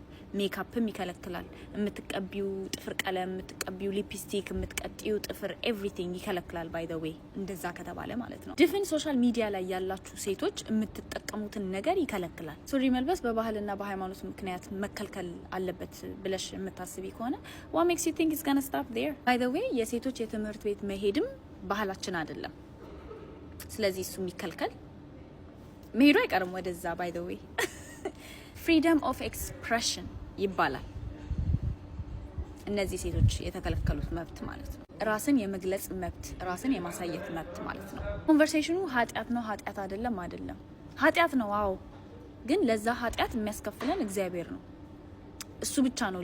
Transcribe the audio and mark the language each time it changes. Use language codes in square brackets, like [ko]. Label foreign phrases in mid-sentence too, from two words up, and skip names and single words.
[am] ሜካፕም ይከለክላል። የምትቀቢው ጥፍር ቀለም፣ የምትቀቢው ሊፕስቲክ፣ የምትቀጥዩ ጥፍር ኤቭሪቲንግ ይከለክላል። [en] by the way [am] እንደዛ ከተባለ ማለት ነው። ድፍን [en] social media [am] ላይ ያላችሁ ሴቶች የምትጠቀሙትን ነገር ይከለክላል። ሱሪ መልበስ በባህልና በሃይማኖት ምክንያት መከልከል አለበት ብለሽ የምታስቢ ከሆነ [en] what makes you think it's gonna stop there? by the way [am] የሴቶች የትምህርት ቤት መሄድም ባህላችን አይደለም። ስለዚህ እሱ የሚከልከል መሄዱ አይቀርም ወደዛ። [en] by the way freedom of expression [am] ይባላል እነዚህ ሴቶች የተከለከሉት መብት ማለት ነው። ራስን የመግለጽ መብት፣ ራስን የማሳየት መብት ማለት ነው። ኮንቨርሴሽኑ ኃጢያት ነው ኃጢያት አይደለም አይደለም፣ ኃጢያት ነው አዎ፣ ግን ለዛ ኃጢያት የሚያስከፍለን እግዚአብሔር ነው። እሱ ብቻ ነው